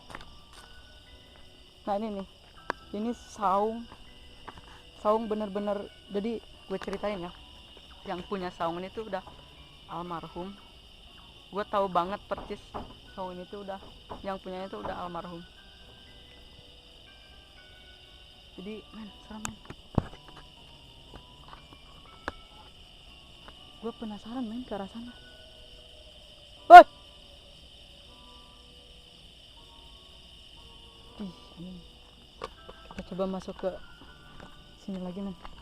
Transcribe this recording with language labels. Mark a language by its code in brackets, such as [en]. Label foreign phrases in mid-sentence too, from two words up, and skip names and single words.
[id] Nah ini nih, ini saung bener-bener. Jadi gue ceritain ya, yang punya saung ini tuh udah almarhum. Gue tahu banget persis saung ini tuh udah, yang punyanya tuh udah almarhum. Jadi men, serem men. Gue penasaran men ke arah sana. Woi, kita coba masuk ke sini lagi men.